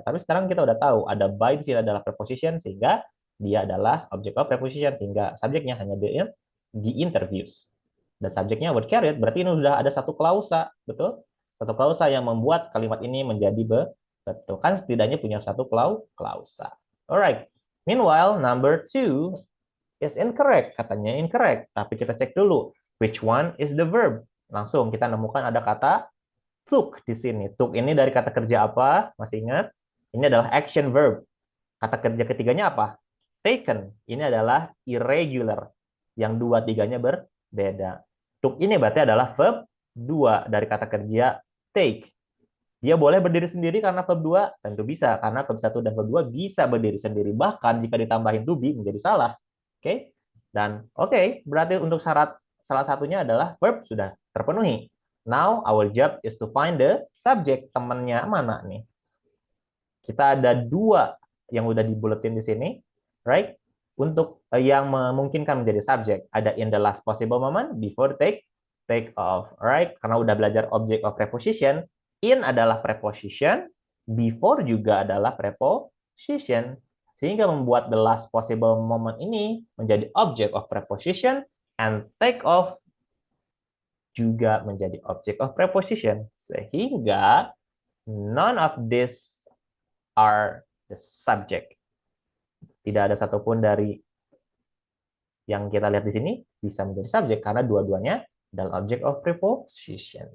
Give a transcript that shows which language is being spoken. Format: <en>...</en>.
<id>Tapi sekarang kita udah tahu, ada by di sini adalah preposition, sehingga dia adalah object of preposition, sehingga subjeknya hanya the interviews. Dan subjeknya word carried, berarti ini sudah ada satu klausa, betul? Satu klausa yang membuat kalimat ini menjadi betul. Kan setidaknya punya satu klausa.</id> <en>Alright. Meanwhile, number 2 is incorrect.</en> <id>Katanya incorrect. Tapi kita cek dulu.</id> <en>Which one is the verb?</en> <id>Langsung kita nemukan ada kata took di sini. Took ini dari kata kerja apa? Masih ingat? Ini adalah action verb. Kata kerja ketiganya apa? Taken. Ini adalah irregular. Yang dua tiganya berbeda. Took ini berarti adalah verb 2 dari kata kerja take. Dia boleh berdiri sendiri karena verb 2? Tentu bisa, karena verb 1 dan verb 2 bisa berdiri sendiri. Bahkan jika ditambahin to be menjadi salah. Oke? Dan berarti untuk syarat salah satunya adalah verb sudah terpenuhi.</id> <en>Now, our job is to find the subject.</en> <id>Temannya mana nih? Kita ada 2 yang udah dibuletin di sini. Right? Untuk yang memungkinkan menjadi subjek, ada in the last possible moment, before take off. Alright? Karena udah belajar object of preposition, in adalah preposition, before juga adalah preposition. Sehingga membuat the last possible moment ini menjadi object of preposition, and take off juga menjadi object of preposition.</id> <en>Sehingga none of these are the subject.</en> <id>Tidak ada satupun dari yang kita lihat di sini bisa menjadi subjek karena dua-duanya adalah object of preposition.</id>